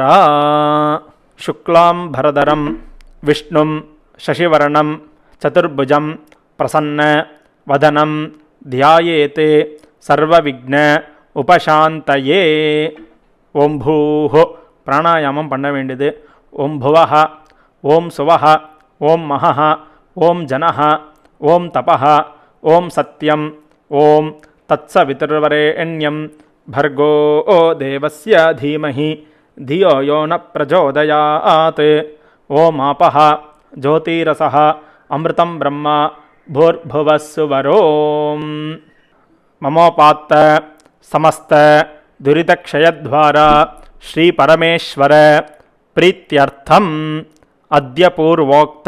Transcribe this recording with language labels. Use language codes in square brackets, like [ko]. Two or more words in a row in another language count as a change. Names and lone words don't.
[sa] शुक्लाम्बरधरं विष्णुं शशिवर्णं चतुर्भुजम् प्रसन्नवदनं ध्यायेत् सर्वविघ्नोपशान्तये. ॐ भूः [ta] பிராணாயாமம் பண்ண வேண்டியது. [sa] ॐ भुवः ॐ स्वः ॐ महः ॐ जनः ॐ तपः ॐ सत्यम् ॐ तत्सवितुर्वरेण्यं भर्गो देवस्य धीमहि धियो यो न प्रचोदयात्. ओमापः ज्योतिरसः अमृतं ब्रह्म भूर्भुवस्सुवरो. ममोपात्त समस्त दुरितक्षयद्वारा श्रीपरमेश्वर प्रीत्यर्थम् अद्य पूर्वोक्त